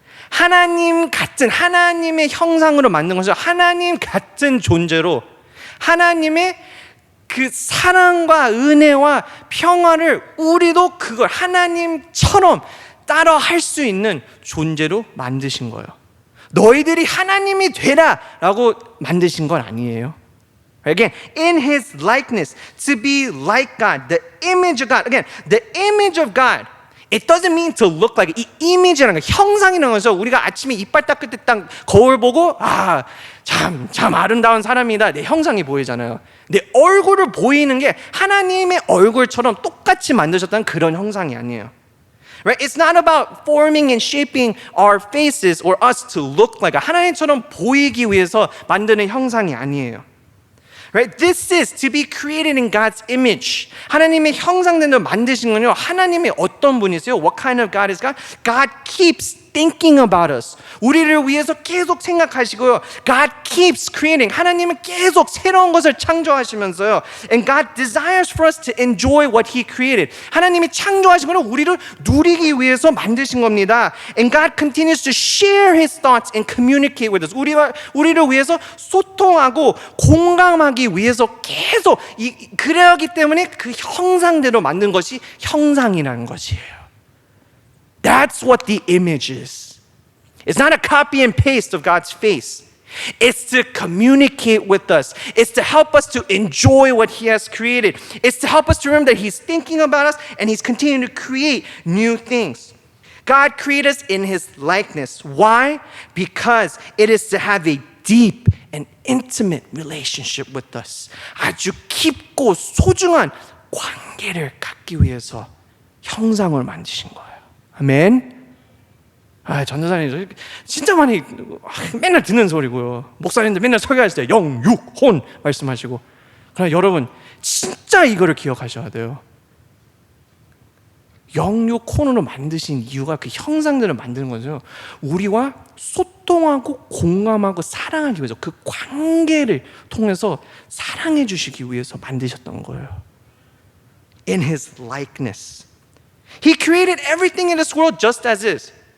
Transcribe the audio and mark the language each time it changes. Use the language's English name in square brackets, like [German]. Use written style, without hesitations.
[Korean] 하나님 같은, 하나님의 형상으로 만든 것을 하나님 같은 존재로 하나님의 그 사랑과 은혜와 평화를 우리도 그걸 하나님처럼 따라 할 수 있는 존재로 만드신 거예요. 너희들이 하나님이 되라 라고 만드신 건 아니에요. [English] Again, in His likeness, to be like God, the image of God. Again, the image of God. It doesn't mean to look like. [Korean] 이 이미지라는 거, 형상이라는 것은 우리가 아침에 이빨 닦을 때 딱 거울 보고 참 아름다운 사람이다. 내 형상이 보이잖아요. 내 얼굴을 보이는 게 하나님의 얼굴처럼 똑같이 만드셨다는 그런 형상이 아니에요. [English] Right? It's not about forming and shaping our faces or us to look like. [Korean] 하나님처럼 보이기 위해서 만드는 형상이 아니에요. [English] Right? This is to be created in God's image. [Korean] 하나님의 형상대로 만드신 건요. 하나님이 어떤 분이세요? [English] What kind of God is God? God keeps thinking about us. [Korean] 우리를 위해서 계속 생각하시고요. [English] God keeps creating. [Korean] 하나님은 계속 새로운 것을 창조하시면서요. [English] And God desires for us to enjoy what He created. [Korean] 하나님이 창조하신 것을 우리를 누리기 위해서 만드신 겁니다. [English] And God continues to share His thoughts and communicate with us. [Korean] 우리를 위해서 소통하고 공감하기 위해서 계속 그러기 때문에 그 형상대로 만든 것이 형상이라는 것이에요. [English] That's what the image is. It's not a copy and paste of God's face. It's to communicate with us. It's to help us to enjoy what He has created. It's to help us to remember that He's thinking about us and He's continuing to create new things. God created us in His likeness. Why? Because it is to have a deep and intimate relationship with us. [Korean] 아주 깊고 소중한 관계를 갖기 위해서 형상을 만드신 거예요. 아멘. 전도사님 진짜 많이 맨날 듣는 소리고요. 목사님들 맨날 설교하실 때 영, 육, 혼 말씀하시고. 그러나 여러분 진짜 이거를 기억하셔야 돼요. 영, 육, 혼으로 만드신 이유가 그 형상들을 만드는 거죠. 우리와 소통하고 공감하고 사랑하기 위해서 그 관계를 통해서 사랑해 주시기 위해서 만드셨던 거예요. [English] In His likeness. He created everything in this world just as is.